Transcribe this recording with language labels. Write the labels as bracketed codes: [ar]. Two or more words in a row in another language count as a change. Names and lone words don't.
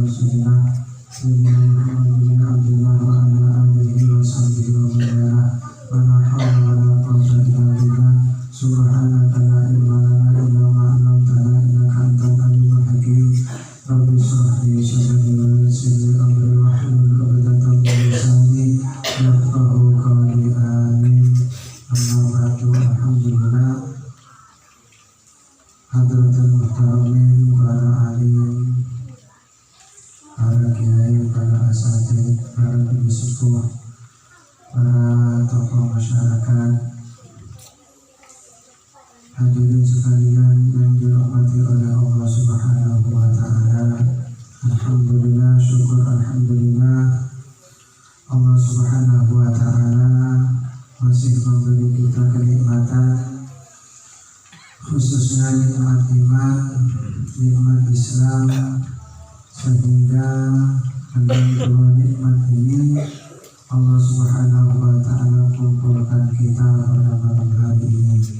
[ar] رسول الله سيدنا عبد الله وعلى آله وصحبه ومن والاه ولا حول ولا قوة إلا بالله سبحانك لا علم لنا إلا ما علمتنا إنك أنت العليم الحكيم رب اشرح لي صدري ويسر لي أمري واحلل عقدة من لساني يفقهوا قولي آمين أما بعد الحمد لله حضرة المحترمين [id] para alim, para kiai, para asatidz, para bibi sepuh, para tokoh masyarakat, hadirin sekalian yang dirahmati oleh Allah [ar] سبحانه وتعالى. [id] Alhamdulillah, syukur alhamdulillah Allah [ar] سبحانه وتعالى [id] masih memberi kita kenikmatan, khususnya nikmat iman, nikmat Islam, sehingga dengan dua nikmat ini Allah [ar] سبحانه وتعالى [id] kumpulkan kita pada malam hari ini.